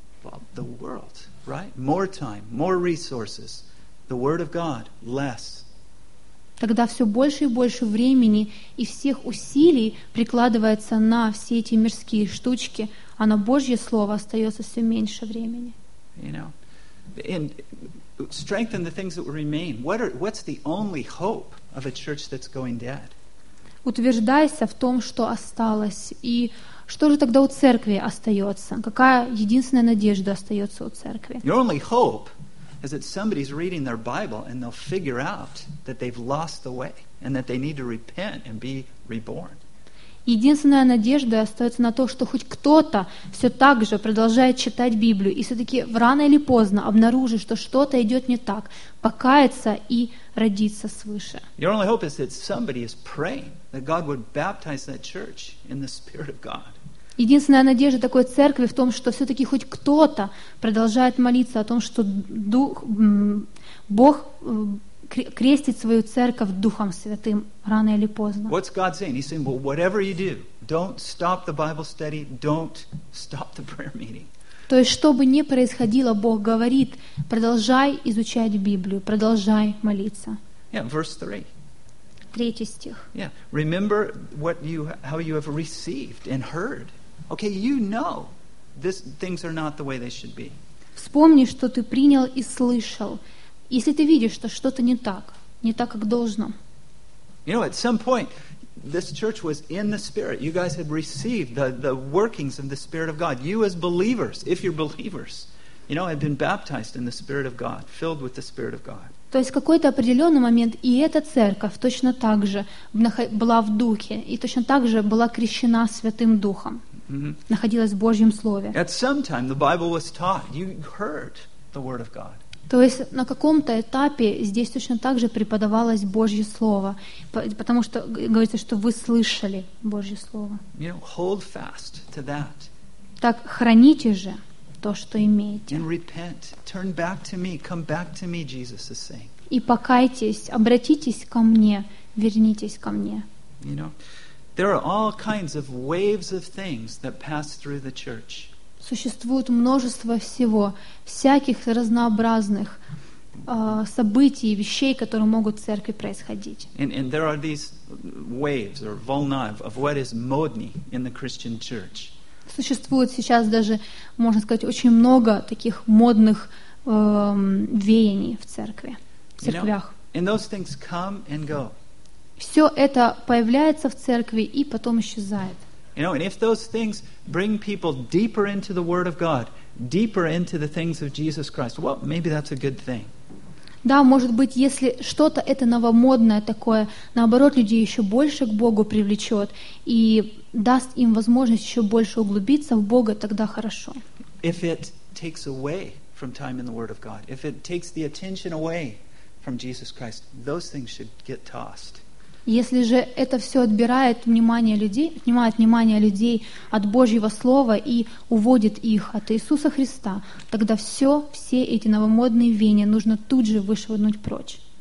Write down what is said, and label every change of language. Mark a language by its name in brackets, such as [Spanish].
[English] Well, the world, right? More time, more resources. The Word of God, less. [Russian] Тогда все больше и больше времени и всех усилий прикладывается на все эти мирские штучки, а на Божье Слово остается все меньше времени. [English] You know, and strengthen the things that will remain. What's the only hope of a church that's going dead? [Russian] Утверждайся в том, что осталось, и что же тогда у церкви остается? Какая единственная надежда остается у церкви? [English] Your only hope is that somebody's reading their Bible and they'll figure out that they've lost the way and that they need to repent and be reborn. [Russian] Единственная надежда остается на то, что хоть кто-то все так же продолжает читать Библию и все-таки рано или поздно обнаружит, что что-то идет не так, покаяться и родиться свыше. [English] Your only hope is that somebody is praying that God would baptize that church in the Spirit of God. [Russian] Единственная надежда такой церкви в том, что все-таки хоть кто-то продолжает молиться о том, что Дух, Бог крестит свою церковь Духом Святым рано или поздно. [English] What's God saying? He's saying, well, whatever you do, don't stop the Bible study, don't stop the prayer meeting. [Russian] То есть, что бы ни происходило, Бог говорит, продолжай изучать Библию, продолжай молиться. [English] Yeah, verse 3. [Russian] Третий стих. [English] Yeah, remember how you have received and heard. Okay, you know, things are not the way they should be. [Russian] Вспомни, что ты принял и слышал. Если ты видишь, что что-то не так, как должно. [English] You know, at some point, this church was in the Spirit. You guys had received the workings of the Spirit of God. You as believers, if you're believers, you know, had been baptized in the Spirit of God, filled with the Spirit of God. [Russian] То есть в какой-то определенный момент и эта церковь точно так же была в Духе и точно так же была крещена Святым Духом. находилась в Божьем Слове. [English] At some time the Bible was taught. You heard the Word of God. [Russian] То есть на каком-то этапе здесь точно так же преподавалось Божье Слово, потому что говорится, что вы слышали Божье Слово. [English] You know, hold fast to that. [Russian] Так храните же то, что имеете. [English] And repent. Turn back to me. Come back to me, Jesus is saying. [Russian] И покайтесь, обратитесь ко мне, вернитесь ко мне. [English] You know, there are all kinds of waves of things that pass through the church. [Russian] Существует множество всего, всяких разнообразных событий, вещей, которые могут в церкви происходить. [English] And there are these waves or volna of what is modni in the Christian church. [Russian] Существует сейчас даже, можно сказать, очень много таких модных веяний в церкви, в церквях. [English] You know, and those things come and go. [Russian] Все это появляется в церкви и потом исчезает. [English] You know, and if those things bring people deeper into the Word of God, deeper into the things of Jesus Christ, well, maybe that's a good thing. [Russian] Да, может быть, если что-то это новомодное такое, наоборот, людей еще больше к Богу привлечет и даст им возможность еще больше углубиться в Бога, тогда хорошо. [English] If it takes away from time in the Word of God, if it takes the attention away from Jesus Christ, those things should get tossed. [Russian] Если же это все отбирает внимание людей, отнимает внимание людей от Божьего Слова и уводит их от Иисуса Христа, тогда все эти новомодные веяния нужно тут же вышвырнуть прочь.